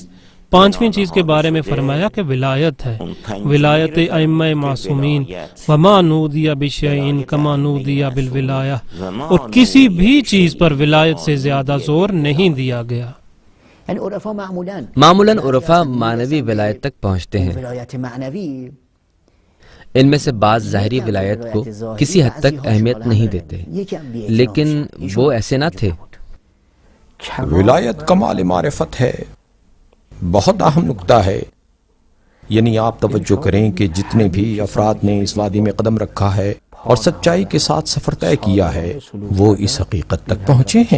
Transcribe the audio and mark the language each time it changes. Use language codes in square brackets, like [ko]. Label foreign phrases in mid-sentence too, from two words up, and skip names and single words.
[ur] 5ویں چیز کے بارے میں فرمایا کہ ولایت ہے، ولایت ائمہ معصومین، [ar] وما نودی بشیء کما نودی بالولایہ، [ur] اور کسی بھی چیز پر ولایت سے زیادہ زور نہیں دیا گیا. معمولاً عرفا معنوی ولایت تک پہنچتے ہیں. ان میں سے بعض ظاہری ولایت کو کسی حد تک اہمیت نہیں دیتے، لیکن وہ ایسے نہ تھے. ولایت کمال معرفت ہے، بہت اہم نکتہ ہے. یعنی آپ توجہ کریں کہ جتنے بھی افراد نے اس وادی میں قدم رکھا ہے اور سچائی کے ساتھ سفر طے کیا ہے وہ اس حقیقت تک پہنچے ہیں.